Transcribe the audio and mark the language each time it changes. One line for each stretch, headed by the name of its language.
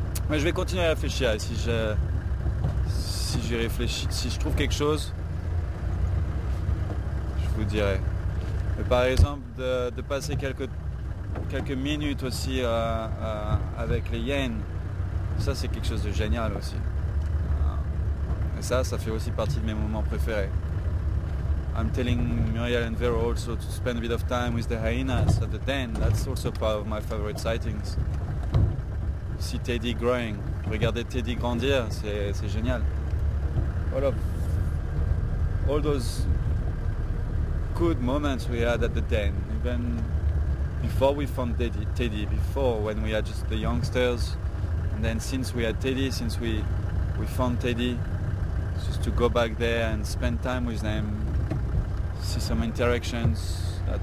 French: Mais je vais continuer à réfléchir. Si j'y réfléchis, si je trouve quelque chose, je vous dirai. Mais par exemple, de passer quelques minutes aussi avec les hyènes, ça c'est quelque chose de génial aussi. Et ça fait aussi partie de mes moments préférés.
English: I'm telling Muriel and Vero also to spend a bit of time with the hyenas at the den. That's also part of my favorite sightings. See Teddy growing.
French: Regarder Teddy grandir, c'est génial.
English: All those good moments we had at the den, even before we found Teddy, before when we had just the youngsters, and then since we had Teddy, since we found Teddy, just to go back there and spend time with them, see some interactions.